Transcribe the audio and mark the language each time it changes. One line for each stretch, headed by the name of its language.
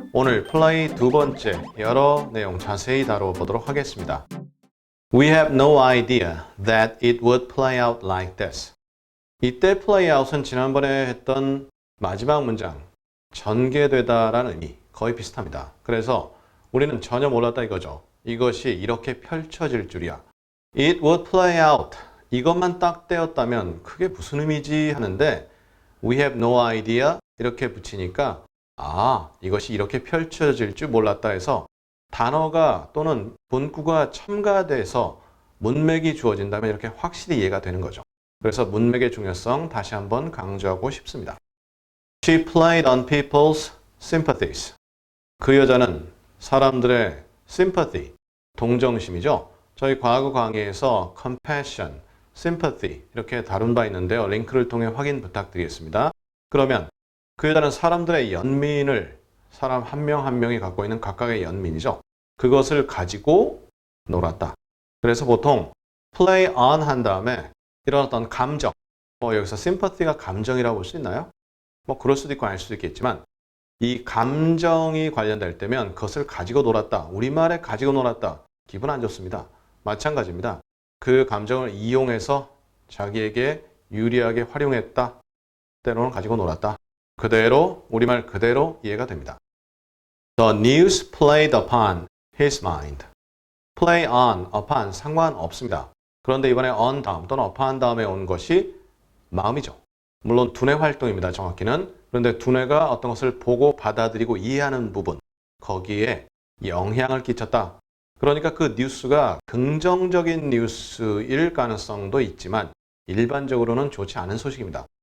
Korean: 오늘 플레이 두 번째 여러 내용 자세히 다뤄보도록 하겠습니다.
English: We have no idea that it would play out like this.
Korean: 이때 play out은 지난번에 했던 마지막 문장 전개되다라는 의미 거의 비슷합니다. 그래서 우리는 전혀 몰랐다 이거죠. 이것이 이렇게 펼쳐질 줄이야.
English: It would play out.
Korean: 이것만 딱 떼었다면 그게 무슨 의미지 하는데 We have no idea 이렇게 붙이니까 이것이 이렇게 펼쳐질 줄 몰랐다 해서 단어가 또는 문구가 첨가돼서 문맥이 주어진다면 이렇게 확실히 이해가 되는 거죠. 그래서 문맥의 중요성 다시 한번 강조하고 싶습니다.
English: She played on people's sympathies.
Korean: 그 여자는 사람들의 sympathy, 동정심이죠. 저희 과거 강의에서 compassion, sympathy 이렇게 다룬 바 있는데요. 링크를 통해 확인 부탁드리겠습니다. 그러면 그 여자는 사람들의 연민을 사람 한 명 한 명이 갖고 있는 각각의 연민이죠. 그것을 가지고 놀았다. 그래서 보통 play on 한 다음에 이런 어떤 감정, 여기서 sympathy가 감정이라고 볼 수 있나요? 그럴 수도 있고 아닐 수도 있겠지만 이 감정이 관련될 때면 그것을 가지고 놀았다. 우리말에 가지고 놀았다. 기분 안 좋습니다. 마찬가지입니다. 그 감정을 이용해서 자기에게 유리하게 활용했다. 때로는 가지고 놀았다. 그대로 우리말 그대로 이해가 됩니다.
English: The news played upon his mind. play on, upon
Korean: 상관없습니다. 그런데 이번에 on 다음 또는 upon 다음에 온 것이 마음이죠. 물론 두뇌 활동입니다. 정확히는. 그런데 두뇌가 어떤 것을 보고 받아들이고 이해하는 부분 거기에 영향을 끼쳤다. 그러니까 그 뉴스가 긍정적인 뉴스일 가능성도 있지만 일반적으로는 좋지 않은 소식입니다.